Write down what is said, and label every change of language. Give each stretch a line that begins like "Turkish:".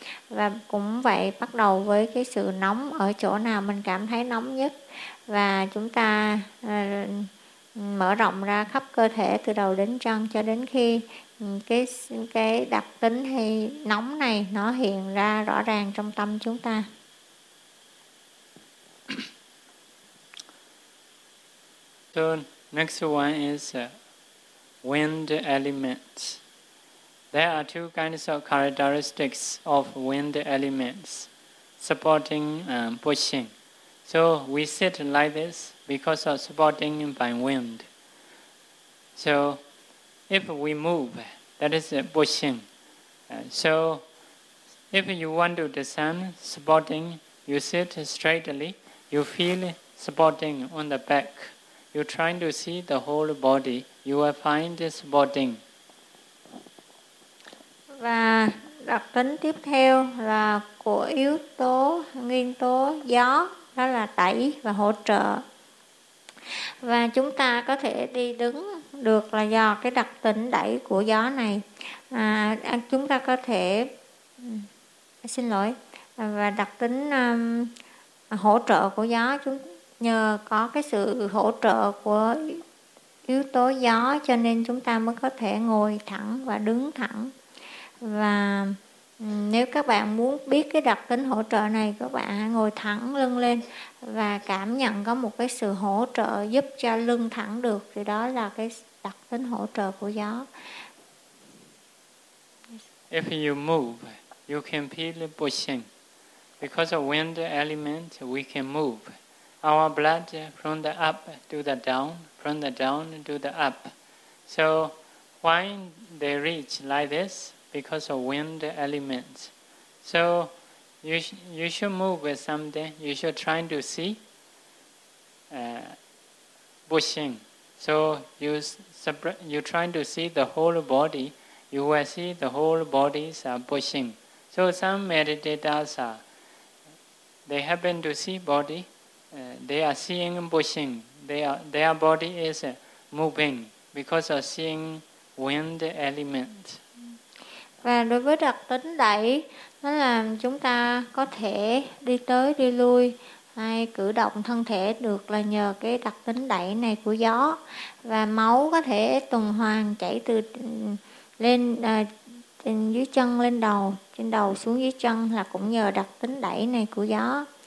Vietnamese: Và cũng vậy, bắt đầu với cái sự nóng ở chỗ nào mình cảm thấy nóng nhất, và chúng ta mở rộng ra khắp cơ thể từ đầu đến chân cho đến khi cái đặc tính hay nóng này nó hiện ra rõ ràng trong tâm chúng ta.
English: So next one is wind elements. There are two kinds of characteristics of wind elements supporting and pushing. So we sit like this because of supporting by wind. So if we move, that is pushing. So if you want to descend supporting, you sit straightly, you feel supporting on the back. You're trying to see the whole body, you will find supporting.
Vietnamese: Và đặc tính tiếp theo là của yếu tố nguyên tố gió, đó là đẩy và hỗ trợ. Và chúng ta có thể đi đứng được là do cái đặc tính đẩy của gió này. Chúng ta có thể xin lỗi và đặc tính hỗ trợ của gió, chúng nhờ có cái sự hỗ trợ của yếu tố gió cho nên chúng ta mới có thể ngồi thẳng và đứng thẳng. Và nếu các bạn muốn biết cái đặc tính hỗ trợ này, các bạn hãy ngồi thẳng lưng lên và cảm nhận có một cái sự hỗ trợ giúp cho lưng thẳng được, thì đó là cái đặc tính hỗ trợ của gió.
English: If you move, you can feel the pushing. Because of wind element, we can move. Our blood from the up to the down, from the down to the up. So why they reach like this? Because of wind elements. So you should move someday. You should try to see pushing. So you're trying to see the whole body. You will see the whole bodies are pushing. So some meditators, they happen to see body. They are seeing pushing. Their body is moving because of seeing wind elements.
Vietnamese: Và đối với đặc tính đẩy nó làm chúng ta có thể đi tới đi lui hay cử động thân thể được là nhờ cái đặc tính đẩy này của gió, và máu có thể tuần hoàn chảy từ lên dưới chân lên đầu, trên đầu xuống dưới chân là cũng nhờ đặc tính đẩy này của gió.